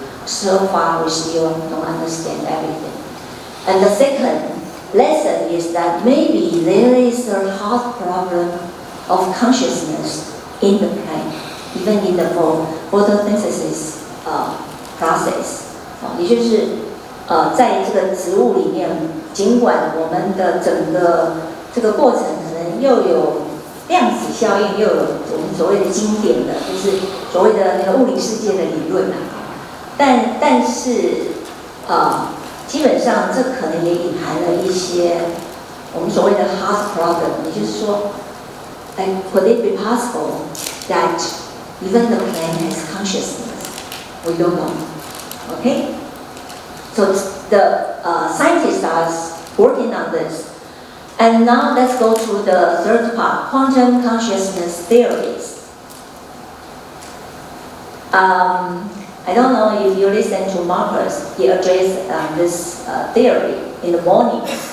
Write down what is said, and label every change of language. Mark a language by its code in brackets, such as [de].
[en] so far we still don't understand everything. And the second lesson is that maybe there is a hard problem of consciousness in the plant, even in the photosynthesis process. [zh] 也就是在这个植物里面，尽管我们的整个这个过程可能又有量子效应，又有我们所谓的经典的，就是所谓的那个物理世界的理论但是基本上这可能也隐含了一些我们所谓的 hard problem， 也就是说 [en] could it be possible that even the plant has consciousness? We don't know. Okay? So the scientists are working on this. And now let's go to the third part, quantum consciousness theories. I don't know if you listen to Marcus, he addressed this theory in the morning.